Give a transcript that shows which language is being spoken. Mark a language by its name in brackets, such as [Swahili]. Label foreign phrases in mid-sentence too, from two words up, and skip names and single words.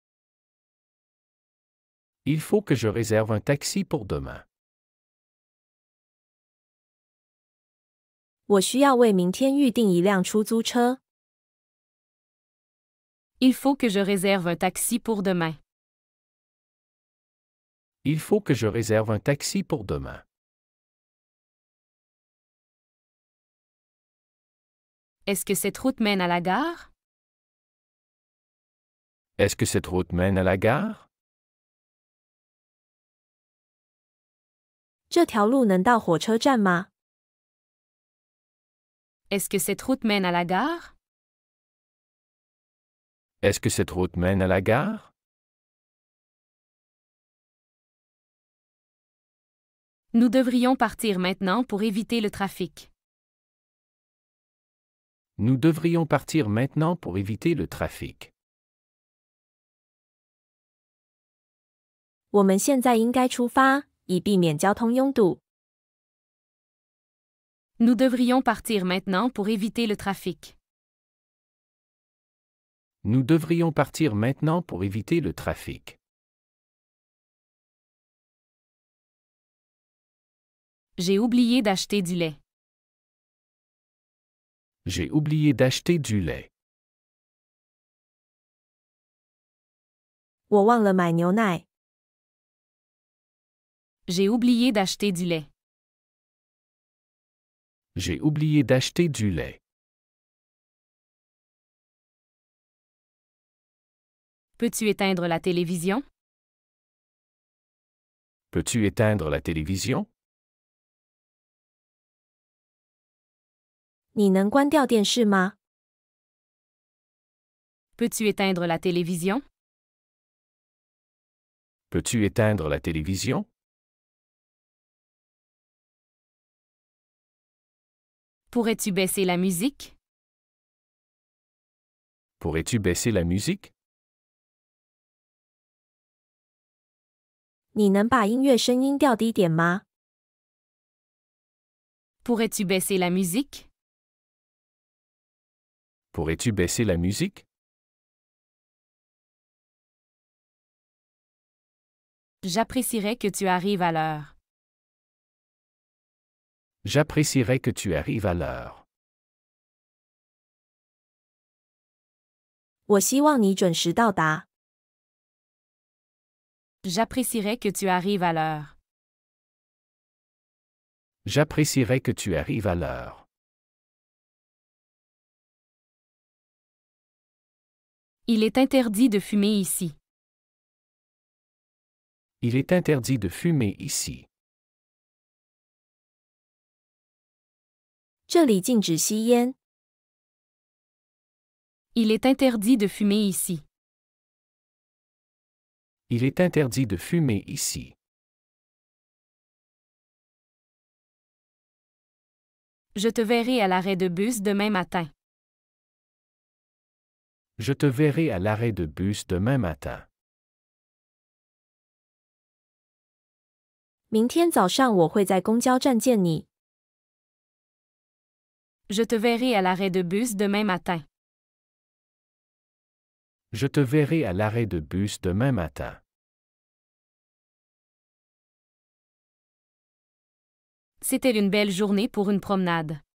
[French] Il faut que je réserve un taxi pour demain. [Chinese] 我需要为明天预订一辆出租车。 [French] Il faut que je réserve un taxi pour demain. Il faut que je réserve un taxi pour demain. Est-ce que cette route mène à la gare? Est-ce que cette route mène à la gare? [Chinese] 这条路能到火车站吗？ [French] Est-ce que cette route mène à la gare? Est-ce que cette route mène à la gare? Nous devrions partir maintenant pour éviter le trafic. Nous devrions partir maintenant pour éviter le trafic. [Chinese] 我们现在应该出发，以避免交通拥堵。 [French] Nous devrions partir maintenant pour éviter le trafic. Nous devrions partir maintenant pour éviter le trafic. J'ai oublié d'acheter du lait. J'ai oublié d'acheter du lait. [Chinese] 我忘了买牛奶。 [French] J'ai oublié d'acheter du lait. J'ai oublié d'acheter du lait. Peux-tu éteindre la télévision? Peux-tu éteindre la télévision? [Chinese] 你能关掉电视吗？ [French] Peux-tu éteindre la télévision? Peux-tu éteindre la télévision? Pourrais-tu baisser la musique? Pourrais-tu baisser la musique? [Chinese] 你能把音乐声音调低点吗？ [French] Pourrais-tu baisser la musique? Pourrais-tu baisser la musique? J'apprécierais que tu arrives à l'heure. J'apprécierais que tu arrives à l'heure. [Chinese] 我希望你准时到达。 [French] J'apprécierais que tu arrives à l'heure. J'apprécierais que tu arrives à l'heure. Il est interdit de fumer ici. Il est interdit de fumer ici. [Chinese] 这里禁止吸烟。 [French] Il est interdit de fumer ici. Il est interdit de fumer ici. Je te verrai à l'arrêt de bus demain matin. Je te verrai à l'arrêt de bus demain matin. [Chinese] 明天早上我会在公交站见你。 [French] Je te verrai à l'arrêt de bus demain matin. Je te verrai à l'arrêt de bus demain matin. C'était une belle journée pour une promenade.